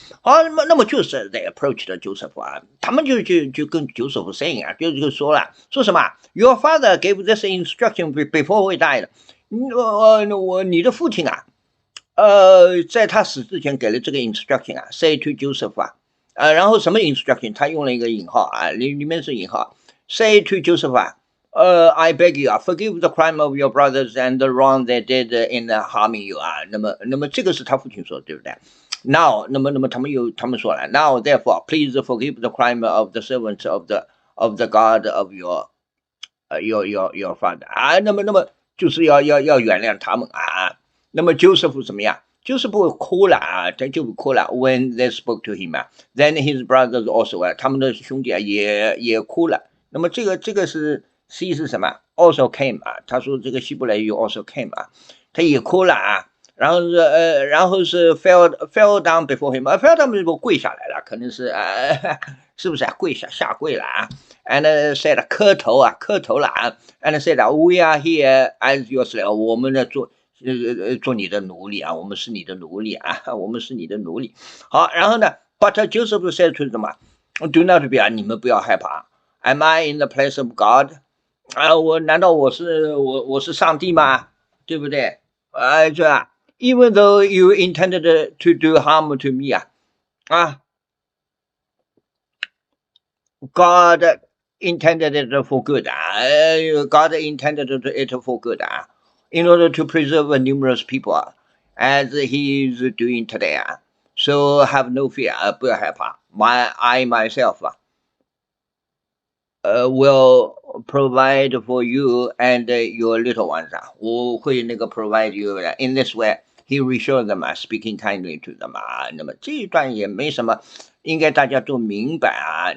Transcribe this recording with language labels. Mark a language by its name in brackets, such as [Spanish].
[Chinese] 好，那么就是 [English] they approached Joseph [Chinese] 啊，他们就跟 [English] Joseph saying [Chinese] 啊，就说了，说什么 [English] Your father gave this instruction before we died， [Chinese] 你的父亲啊，在他死之前给了这个 instruction 啊， [English] say to Joseph [Chinese] 啊，然后什么 instruction？他用了一个引号啊，里面是引号， [English] say to Joseph [Chinese] 啊。 [English] I beg you, forgive the crime of your brothers and the wrong they did in harming you 啊。 [Chinese] 那么这个是他父亲说的，对不对？ [English] Now， [Chinese] 那么他们说了， [English] Now therefore, please forgive the crime of the servants of the God of your father 啊。 [Chinese] 那么就是要原谅他们啊。那么 Joseph 怎么样？Joseph 哭了啊，他就哭了。 [English] When they spoke to him 啊，then his brothers also 啊， [Chinese] 他们的兄弟啊也哭了。那么这个是。 C 是什么 ？ [English] Also came [Chinese] 啊，他说这个希伯来语 [English] also came [Chinese] 啊，他也哭了啊，然后是 [English] fell down before him， fell down [Chinese] 就跪下来了，可能是是不是啊？下跪了啊？ [English] And said [Chinese] 磕头了啊， [English] and said we are here as your slave， [Chinese] 我们呢做你的奴隶啊，我们是你的奴隶啊，我们是你的奴隶。好，然后呢 ， [English] But Joseph said to [Chinese] 什么？ [English] Do not be [Chinese] 啊，你们不要害怕。 [English] Am I in the place of God？ 啊， [Chinese] 难道我是上帝吗？对不对？ [English] 这even though you intended to do harm to me 啊，God intended it for good God intended it for good in order to preserve numerous people as he is doing today So have no fear [Chinese] 不要害怕 [English] I myself will provide for you and your little ones [Chinese] 我会那个 [English] provide you in this way. He reassured them speaking kindly to them [Chinese] 那么这一段也没什么，应该大家都明白啊。